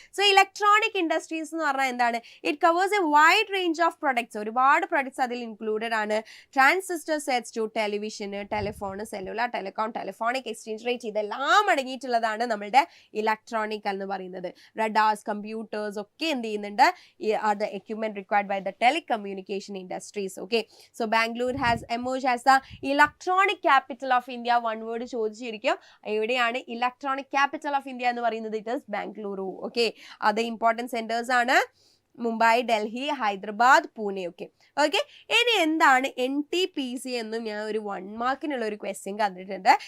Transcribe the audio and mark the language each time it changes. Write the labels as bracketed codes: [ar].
[ml] So electronic industries എന്ന് പറഞ്ഞാൽ എന്താണ്? [en] it covers a wide range of products, [ml] ഒരുപാട് പ്രൊഡക്ട്സ് അതിൽ ഇൻക്ലൂഡഡ് ആണ്. Transistor sets to television, telephone, cellular, telecom, telephonic exchange rate, ഇതെല്ലാം അടങ്ങിയിട്ടുള്ളതാണ് നമ്മളുടെ ഇലക്ട്രോണിക് എന്ന് പറയുന്നത്. റഡാർസ്, കമ്പ്യൂട്ടേഴ്സ് ഒക്കെ എന്ത് ചെയ്യുന്നുണ്ട്? [en] Are the equipment required by the telecommunication industries. Okay, so Bangalore has emerged as the electronic capital of India. One word [ml] ചോദിച്ചിരിക്കും, എവിടെയാണ് electronic capital of India എന്ന് പറയുന്നത്? [en] It is Bangalore. [ml] ഓക്കെ, അത് important centres ആണ്, Mumbai, Delhi, Hyderabad, Pune. Okay okay, ഇനി എന്താണ് NTPC എന്നും ഞാൻ ഒരു 1 മാർക്കിനുള്ള ഒരു ക്വസ്റ്റ്യൻ കണ്ടിട്ടുണ്ട്.